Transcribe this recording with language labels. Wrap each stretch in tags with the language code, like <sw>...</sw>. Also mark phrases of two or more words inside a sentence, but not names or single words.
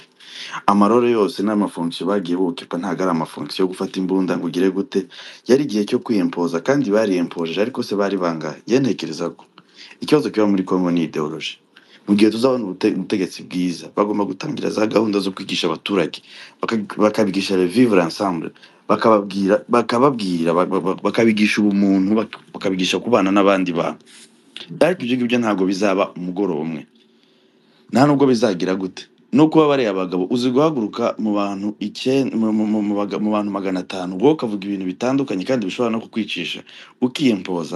<rw>Amarore yose n'amafonction bagiye bukipa ntago ari amafonction yo gufata imbunda ngo ugire gute. Yari igihe cyo kwiyempoza kandi bari empoje ariko se bari bangahe? Ntekereza ko ikibazo kiba muri Congo ni ideology. Mu gihe tuzabona ubutegetsi bwiza bagomba gutangira za gahunda zo kwigisha abaturage bakabigisha</rw> <fr>le vivre ensemble,</fr> <rw>bakabigisha ubumuntu, bakabigisha kubana n'abandi bantu. Ariko ibyo ngibyo ntago bizaba umugoroba umwe, nta nubwo bizagira gute. No kuba bari abagabo uzi guhaguruka mu bantu mu bantu 500 wowe ukavuga ibintu bitandukanye kandi bishobora no kukwicisha ukiyempoza.</rw>